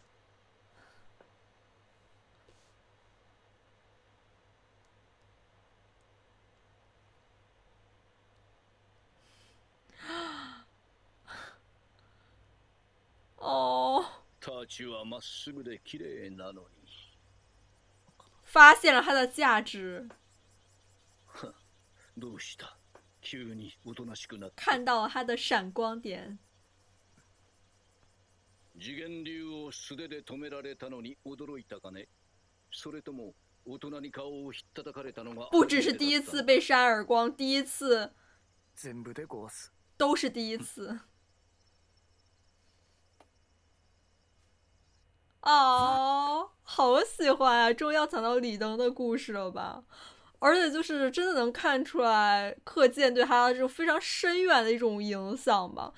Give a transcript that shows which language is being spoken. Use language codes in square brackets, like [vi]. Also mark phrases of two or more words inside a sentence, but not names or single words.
[zh] 哦，发现了他的价值，看到了他的闪光点。 [ja] 次元流を素手で止められたのに驚いたかね？それとも大人に顔をひったたかれたのが？ [zh] 不只是第一次被扇耳光，第一次，都是第一次。哦，好喜欢啊！终于要讲到李登的故事了吧？而且就是真的能看出来课件对他这种非常深遠的一種影響吧。